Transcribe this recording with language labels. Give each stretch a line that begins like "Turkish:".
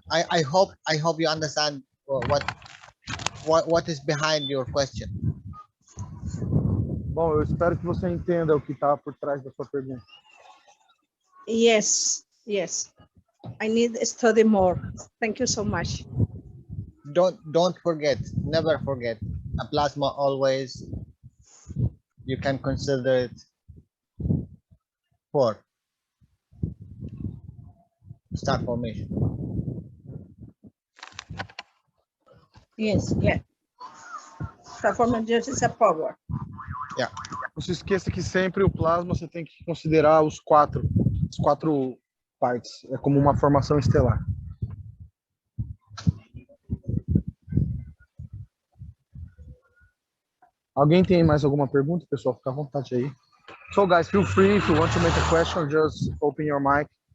English: I hope you understand what is behind your question.
Portuguese: Bom, eu espero que você entenda o que está por trás da sua pergunta.
English: Yes, yes. I need to study more. Thank you so much. Don't forget, never forget, a plasma always you can consider it 4 star formation. Yes, yeah. Performance just is a power. Yeah.
Portuguese: Não se esqueça que sempre o plasma você tem que considerar as quatro partes. É como uma formação estelar. Alguém tem mais alguma pergunta, pessoal? Fica à vontade aí.
English: So, guys, feel free if you want to make a question, just open your mic.